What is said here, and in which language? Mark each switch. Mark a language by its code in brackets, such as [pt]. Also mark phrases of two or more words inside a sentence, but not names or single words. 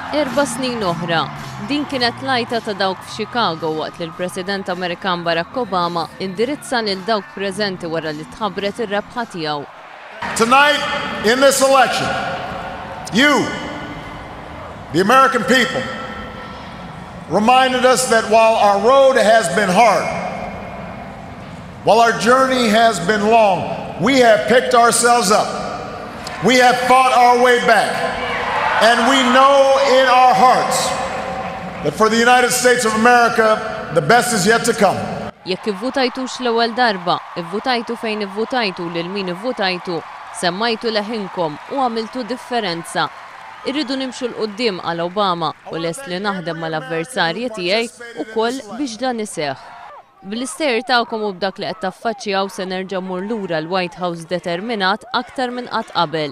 [mt] 4 snin oħra, din kienet lajta ta' dawk f'Chicago waqt li l-President Amerikan Barack Obama indirizza lil dawk preżenti wara li tħabbret ir-rebħa tiegħu. [en] Tonight, in this election, you, the American people, reminded us that while our road has been hard, while our journey has been long, we have picked ourselves up. We have fought our way back. And we know in our hearts that for the United States of America, the best is yet to come. [mt] Jekk ivvutajtux l-ewwel darba, ivvutajtu fejn ivvutajtu lil min ivvutajtu, semmajtu leħinkom u għamiltu differenza. Irridu nimxu l-qoddim għal Obama u lest li naħdem mal-avversarji tiegħi ukoll biex dan iseħħ. Bl-istejr tagħkom u b'dak li qed taffaċċjaw se nerġa' mmur lura l-White House determinat aktar minn qatt qabel.